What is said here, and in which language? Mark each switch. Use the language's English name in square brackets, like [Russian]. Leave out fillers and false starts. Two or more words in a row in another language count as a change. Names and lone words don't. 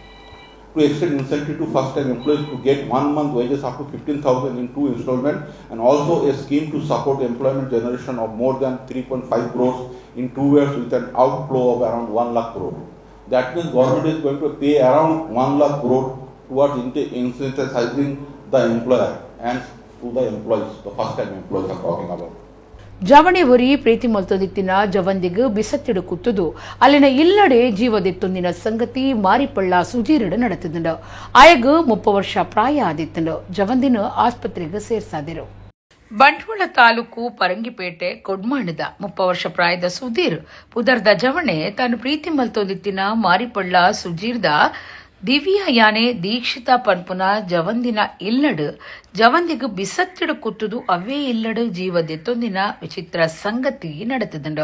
[English] To extend incentive to first time employees to get 1 month wages up to 15,000 in 2 installments, and also a scheme to support employment generation of more than 3.5 crores in 2 years with an outflow of around 1 lakh crore. That means government is going to pay around 1 lakh crore towards incentivizing the employer and to the employees, the first time employees are talking about. [Tulu] ಜವಣೆ ಒರಿ ಪ್ರೀತಿ ಮೊಲ್ತದಿತ್ತಿನ ಜವಂದಿಗೂ ಬಿಸತ್ತಿಡು ಕುತ್ತುದು ಅಲ್ಲಿನ ಇಲ್ಲಡೆ ಜೀವದೆತ್ತೊಂದಿನ ಸಂಗತಿ ಮಾರಿಪಳ್ಳ ಸುಜೀರಡು ನಡೆತಿದ್ದಂಡು. ಆಯಗ 30 ವರ್ಷ ಪ್ರಾಯ ಆದಿತ್ತಂಡು. ಜವಂದಿನ ಆಸ್ಪತ್ರೆಗೆ ಸೇರ್ಸಾದಿರು. ಬಂಟ್ವಾಳ ತಾಲೂಕು ಪರಂಗಿಪೇಟೆ ಕೊಡ್ಮಾಣದ 30 ವರ್ಷ ಪ್ರಾಯದ ಸುಧೀರ್ ಪುದರ್ದ ಜವಣೆ ತಾನು ಪ್ರೀತಿ ಮಲ್ತೋದಿತ್ತಿನ ಮಾರಿಪಳ್ಳ ಸುಜೀರ್ದ ದಿವ್ಯ ಯಾನೆ ದೀಕ್ಷಿತ ಪನ್ಪುನ ಜವಂದಿನ ಇಲ್ಲಡು ಜವಂದಿಗೂ ಬಿಸತ್ತಿಡು ಕುತ್ತುದು ಅವೇ ಇಲ್ಲಡು ಜೀವದೆತ್ತೊಂದಿನ ವಿಚಿತ್ರ ಸಂಗತಿ ನಡೆತಿದ್ದಂಡು.